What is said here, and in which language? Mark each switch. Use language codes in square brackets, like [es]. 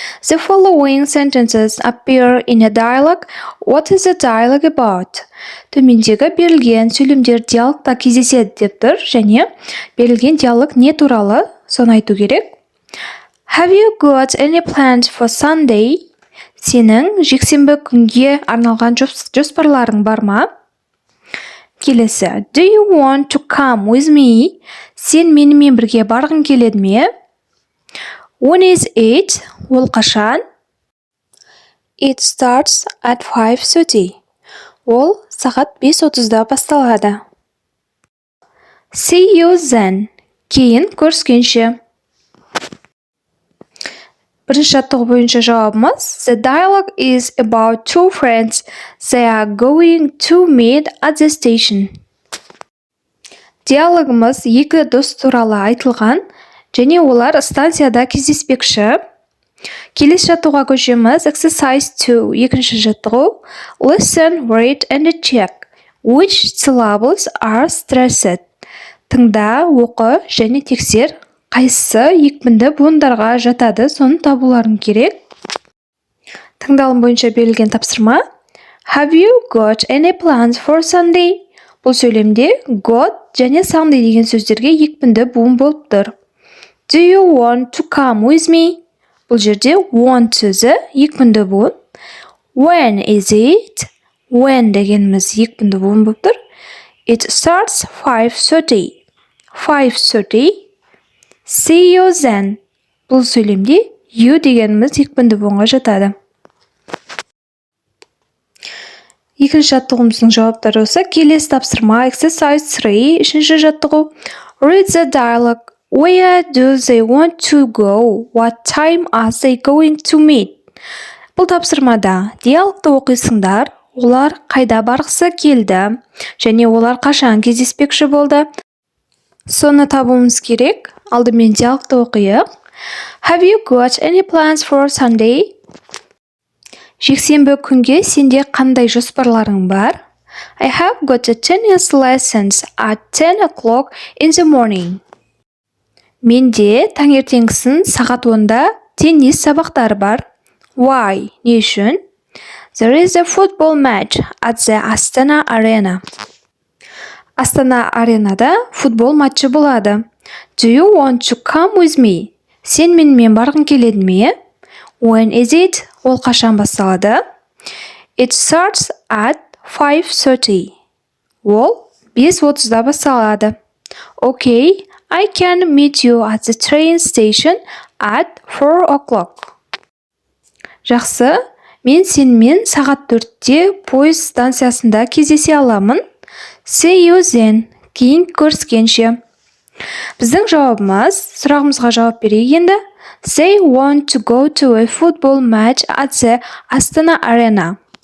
[en] The following sentences appear in a dialogue. What is the dialogue about? [kk] Төмендегі берілген сөйлемдер диалогта кездеседі деп тұр, және берілген диалог не туралы, соны айту керек. [en] Have you got any plans for Sunday? [kk] Сенің жексенбі күнге арналған жоспарларың бар ма? Келесі. [en] Do you want to come with me? [kk] Сен менімен бірге барғың келеді ме? [en] When is it? [kk] Ол қашан? [en] It starts at 5:30. [kk] Ол сағат 5:30-да басталады. [en] See you then. [kk] Кейін көріскенше. Бірінші жаттығу бойынша жауабымыз. [en] The dialogue is about two friends. They are going to meet at the station. [kk] Диалогымыз екі дос туралы айтылған, және олар станцияда кездеспекші. Келесі жаттығуға көшеміз. [en] Exercise 2. [kk] Екінші жаттығу. [en] Listen, read and check. Which syllables are stressed? [kk] Тыңда, оқы және тексер. Қайсысы екпінді буындарға жатады, соны табуларың керек. Тыңдалым бойынша берілген тапсырма. [en] Have you got any plans for Sunday? [kk] Бұл сөйлемде got және Sunday деген сөздерге екпінді буын болып тұр. [en] Do you want to come with me? [kk] Бұл жерде want сөзі екпінді буын. [en] When is it? [kk] When дегеніміз екпінді буын болып тұр. [en] It starts 5:30. 5:30. See you then. [kk] Бұл сөйлемде you дегеніміз екпінді буынға жатады. Екінші жаттығуымыздың жауаптары осы. Келесі тапсырма. [en] Exercise 3. [kk] Үшінші жаттығу. [en] Read the dialogue. Where do they want to go? What time are they going to meet? [kk] Бұл тапсырмада диалогты оқисыңдар, олар қайда барғысы келді, және олар қашан кездеспекші болды. Соны табуымыз керек. Алдымен диалогты оқиық. [en] Have you got any plans for Sunday? [kk] Жексенбі күнге сенде қандай жоспарларың бар? [en] I have got a tennis lessons at 10 o'clock in the morning. [kk] Менде таңертеңгісін сағат 10-да теннис сабақтары бар. [en] Why? [kk] Не үшін? [en] There is a football match at the Astana Arena. [kk] Астана аренада футбол матчы болады. [en] Do you want to come with me? [kk] Сен менімен барғың келеді ме? [en] When is it? [kk] Ол қашан басталады? [en] It starts at 5:30. [kk] Ол 5:30-да басталады. [en] Okay, I can meet you at the train station at 4 o'clock. [kk] Жақсы, мен сенімен сағат 4-те пойыз станциясында кездесе аламын. [en] See you then. [kk] Кейін көріскенше. Біздің жауабымыз, сұрағымызға жауап берейік енді. [en] They want to go to a football match at the Astana Arena.